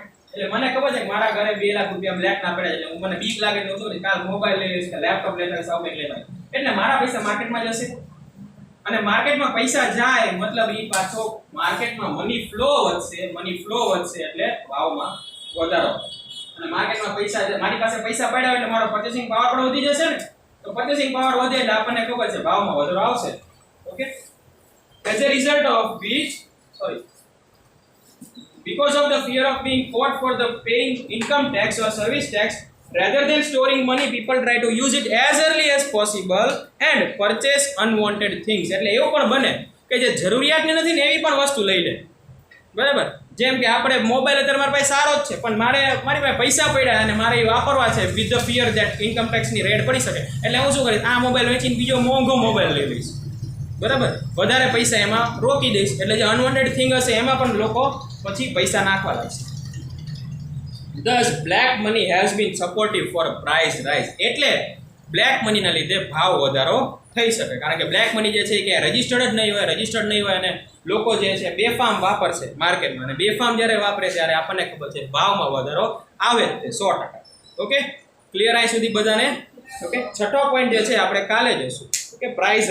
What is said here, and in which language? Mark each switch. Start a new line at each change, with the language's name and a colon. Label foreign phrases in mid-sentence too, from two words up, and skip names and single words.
Gujarati: એટલે મને ખબર છે કે મારા ઘરે 2 લાખ રૂપિયા બ્લેક ના પડ્યા છે, એટલે મને બીક લાગે તો શું કાલ મોબાઈલ લઈ લઈશ કે લેપટોપ લઈ લઈશ, આવું કંઈક લઈ લઈશ, એટલે મારા પૈસા માર્કેટમાં જશે અને માર્કેટમાં પૈસા જાય મતલબ એ પાછો માર્કેટમાં
English: money flow
Gujarati: વધશે એટલે ભાવમાં વધારો. અને માર્કેટમાં પૈસા, મારી પાસે પૈસા પડ્યા એટલે મારો
English: purchasing power
Gujarati: પણ વધી જશે ને, તો
English: purchasing power
Gujarati: વધે એટલે આપણને ખબર છે ભાવમાં વધારો આવશે. ઓકે.
English: એઝ a result of which because of the fear of being caught for the paying income tax or service tax, rather than storing money, people try to use it as early as possible and purchase unwanted things.
Gujarati: એટલે એવું પણ બને કે જે જરૂરિયાતની નથી ને એવી પણ વસ્તુ લઈ લે, બરાબર. જેમ કે આપણે મોબાઈલ અત્યારે મારી પાસે સારો જ છે પણ મારી પાસે પૈસા પડ્યા અને મારે એ વાપરવા છે
English: with the fear that income taxની
Gujarati: રેડ પડી શકે, એટલે હું શું કરીશ, આ મોબાઈલ વેચીને બીજો મોંઘો મોબાઈલ લઈ લઈશ, બરાબર, વધારે પૈસા એમાં રોકી દઈશ. એટલે જે
English: unwanted thing
Gujarati: હશે એમાં પણ લોકો પછી પૈસા નાખવા લાગશે.
English: Thus, black money has been supportive for price rise.
Gujarati: એટલે
English: black moneyના
Gujarati: લીધે ભાવ વધારો થઈ શકે કારણ કે
English: black money
Gujarati: જે છે કે રજિસ્ટર્ડ નહીં હોય અને લોકો જે છે બેફામ વાપરશે માર્કેટમાં, અને બેફામ જ્યારે વાપરે ત્યારે આપણને ખબર છે ભાવમાં વધારો આવે જ તે 100%. ઓકે, ક્લિયર અહીં સુધી બધાને? ઓકે. છઠ્ઠો પોઈન્ટ જે છે આપણે કાલે જોઈશું.